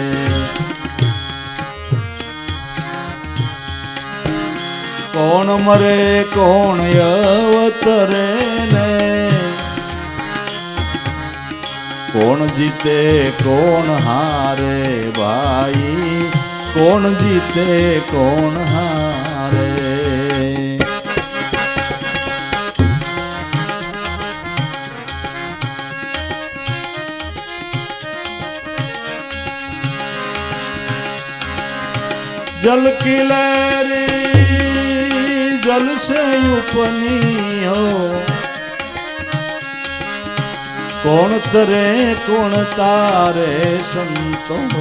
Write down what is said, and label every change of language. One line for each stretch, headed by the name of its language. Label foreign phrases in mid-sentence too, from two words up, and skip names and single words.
Gujarati: કોણ મરે કોણ અવતરે ને, કોણ જીતે કોણ હારે. ભાઈ કોણ જીતે કોણ હારે.
Hindi: जल की लहरी जल से उपनी हो, कौन तरे कौन तारे संतो.